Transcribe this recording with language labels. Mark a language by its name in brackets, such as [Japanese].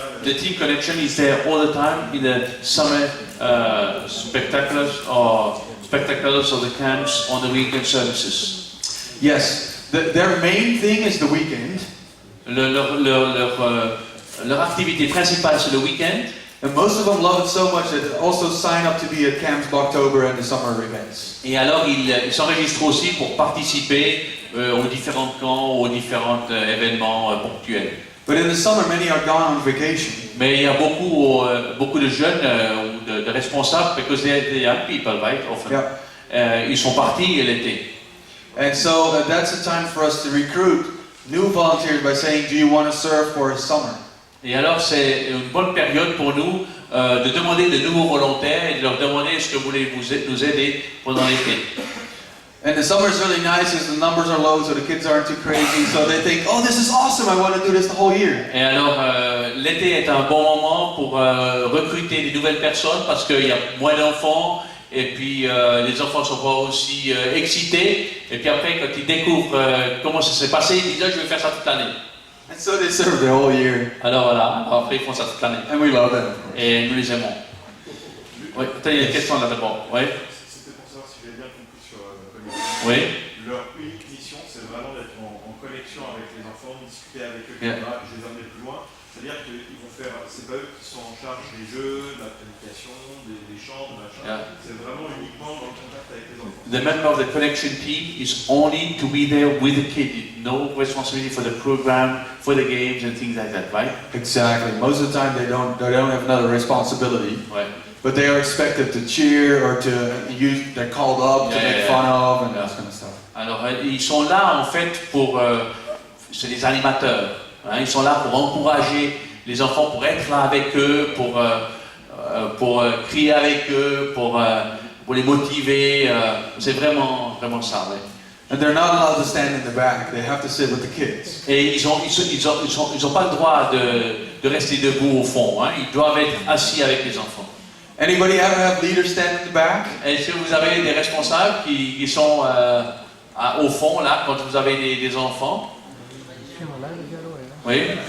[English] The team connection is there all the time in the summer spectaculars or the camps on the weekend services. Yes, their main thing is the weekend. [French] Leur activité principale c'est le week-end. [English] And most of them love it so much that they also sign up to be at Camps October and the summer events. [French] Et alors ils s'enregistrent aussi pour participer aux différents camps, aux différents événements ponctuels. [English] But in the summer, many are gone on vacation. [French] Mais il y a beaucoup de jeunes ou de responsables, [English] because they young people, right? Often. Yeah. [French] Ils sont partis l'été. [English] And so that's a time for us to recruit new volunteers by saying, do you want to serve for a summer? [French] Et alors c'est une bonne période pour nous de demander de nouveaux volontaires et de leur demander est-ce que vous voulez nous aider pendant l'été. [English] And the summer is really nice because the numbers are low, so the kids aren't too crazy. So they think, oh, this is awesome. I want to do this the whole year. [French] Et alors l'été est un bon moment pour recruter des nouvelles personnes parce qu'il y a moins d'enfants et puis les enfants ne sont pas aussi excités. Et puis après quand ils découvrent comment ça s'est passé, ils disent ah, je vais faire ça toute l'année. [English] And so they serve the whole year. [French] Alors voilà, alors après ils font ça toute l'année. [English] And we love them. [French] Et nous les aimons. Oui, il y a une question là d'abord. Oui. C'était pour savoir si j'avais bien compris sur Connection. Oui. Leur unique mission, c'est vraiment d'être en connexion avec les enfants, de discuter avec eux, [English] Yeah. [French] etc. Je les amener plus loin. C'est-à-dire qu'ils vont faire, c'est pas eux qui sont en charge des jeux, de la planification, des chants, de machin. [English] Yeah. [French] C'est vraiment uniquement dans le contact avec les enfants. [English] The member of the connection team is only to be there with the kid. No responsibility for the program, for the games and things like that, right? Exactly. Most of the time they don't have another responsibility. [French] Ouais. [English] But they are expected to cheer or to use, they're called up to make fun of and Yeah. that kind of stuff. [French] Alors ils sont là en fait pour, c'est des animateurs. Hein, ils sont là pour encourager les enfants, pour être là avec eux, pour crier avec eux, pour les motiver. C'est vraiment ça. Ouais. [English] And they're not allowed to stand in the back. They have to sit with the kids. [French] Et ils ont pas le droit de rester debout au fond. Hein, ils doivent être assis avec les enfants. [English] Anybody ever have leaders stand in the back? [French] Et si vous avez des responsables qui sont au fond, là, quand vous avez des enfants, oui,